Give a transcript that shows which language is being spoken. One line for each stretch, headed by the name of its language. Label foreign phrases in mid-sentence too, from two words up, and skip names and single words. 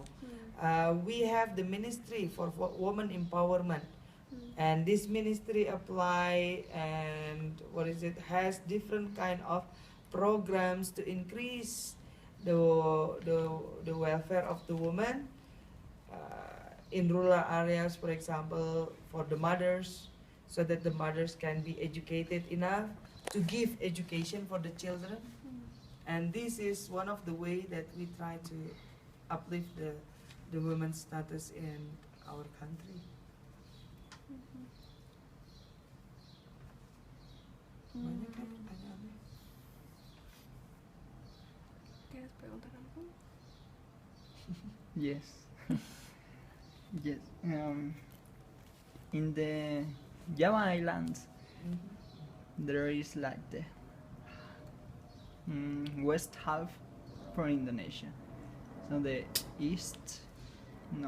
English: We have the Ministry for Women Empowerment, and this ministry apply and has different kind of programs to increase the welfare of the woman in rural areas, for example, for the mothers, so that the mothers can be educated enough to give education for the children. And this is one of the way that we try to uplift the women's status in our country.
Indonesian: Banyak kan pertanyaannya?
Spanish: ¿Quieres preguntar algo?
English: Yes. Yes. In the Java Islands, there is like the west half for Indonesia. So the east, no.